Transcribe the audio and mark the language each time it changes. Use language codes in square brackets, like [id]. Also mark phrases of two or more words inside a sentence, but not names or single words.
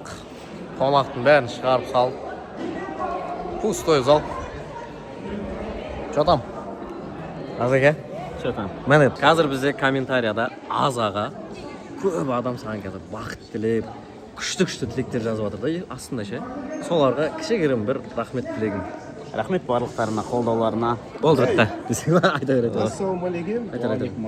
[kk] Қонақтың бәрін шығарып салып. [ru] Пустой зал. Что там? Азеке? Что там? [kk] Міне, қазір бізде комментарияда азаға көп адам саған қазір бақыт тілеп, күшті тілектер жазып жатыр да, астында ше. Соларға кішігірім бір рахмет тілегім. Рахмет барлықтарына, қолдауларына. Болды бітті. Десең ба, айта береді. Ассалаумағалейкум.